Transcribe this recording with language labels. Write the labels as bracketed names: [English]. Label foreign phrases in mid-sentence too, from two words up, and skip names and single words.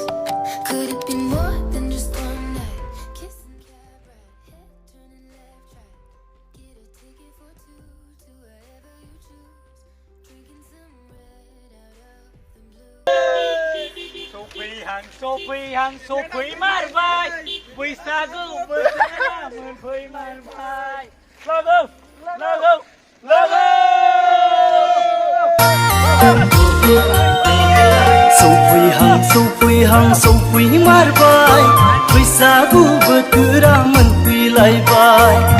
[English] Could it be more than just one night? Kissing cab ride, head turning left, right. Get a ticket for two to wherever you choose. Drinking some red out of the blue. [Bodo] Sophie marbai बैसागु बोथोरा मोनफैमारबाय लोगो लोगो लोगो सौफैमारबाय बैसागु बोथोरा मोनफैलायबाय